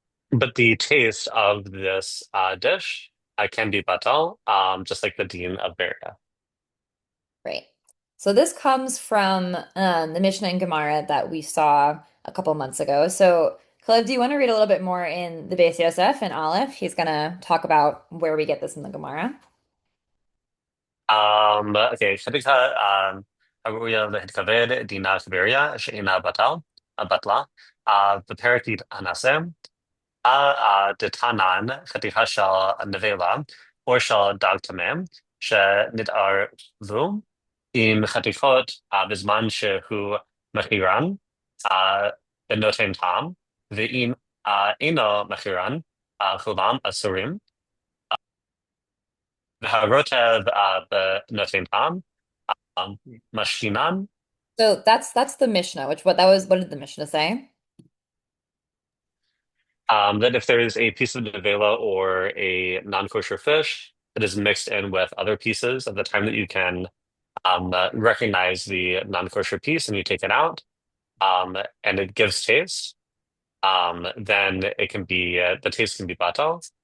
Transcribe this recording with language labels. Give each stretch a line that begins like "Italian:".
English: But the taste of this dish can be batal, just like the dean of Beria. Right. So this comes from the Mishnah and Gemara that we saw a couple months ago. So, Caleb, do you want to read a little bit more in the Beis Yosef and Aleph? He's going to talk about where we get this in the Gemara.
Hebrew: Okay, חתיכה הראויה להתכבד דינה כבריה שאינה בטלה, בפרק הנעשה, דתנן חתיכה של נבלה או של דג טמא שנתערבו עם חתיכות בזמן שהוא מחירן ונותן טעם, ואם אינו מחירן כולם אסורים. והרוטב בנותן טעם, משכינן.
English: So that's the Mishnah, which what did the Mishnah say? That if there is a piece of nevela or a non-kosher fish that is mixed in with other pieces at the time that you can recognize the non-kosher piece and you take it out, and it gives taste, then it can be the taste can be batal.